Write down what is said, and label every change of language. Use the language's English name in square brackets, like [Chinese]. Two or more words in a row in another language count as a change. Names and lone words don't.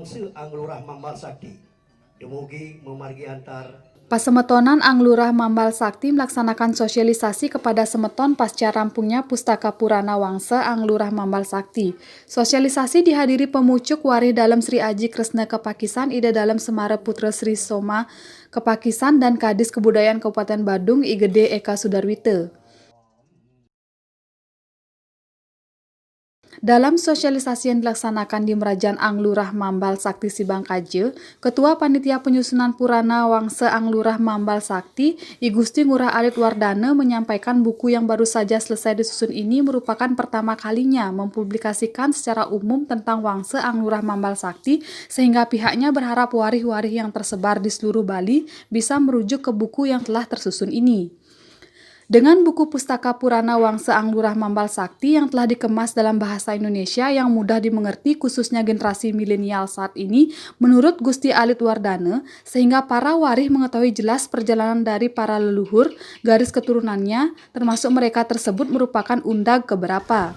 [Indonesian] Anglurah Mambal Sakti. [Balinese] Dumugi memargi antar. [Indonesian] Pasemetonan Anglurah Mambal Sakti melaksanakan sosialisasi kepada semeton pasca rampungnya Pustaka Purana Wangsa Anglurah Mambal Sakti. Sosialisasi dihadiri pemucuk Warih Dalem Sri Aji Kresna Kepakisan, Ida Dalem Semara Putra Sri Soma Kepakisan, dan Kadis Kebudayaan Kabupaten Badung Igede Eka Sudarwite. Dalam sosialisasi yang dilaksanakan di Merajaan Anglurah Mambal Sakti Sibangkaje, Ketua Panitia Penyusunan Purana Wangsa Anglurah Mambal Sakti, I Gusti Ngurah Alit Wardana, menyampaikan buku yang baru saja selesai disusun ini merupakan pertama kalinya mempublikasikan secara umum tentang Wangsa Anglurah Mambal Sakti, sehingga pihaknya berharap warih-warih yang tersebar di seluruh Bali bisa merujuk ke buku yang telah tersusun ini. Dengan buku Pustaka Purana Wangsa Anglurah Mambal Sakti yang telah dikemas dalam bahasa Indonesia yang mudah dimengerti khususnya generasi milenial saat ini, menurut Gusti Alit Wardana, sehingga para warih mengetahui jelas perjalanan dari para leluhur, garis keturunannya, termasuk mereka tersebut merupakan undag keberapa.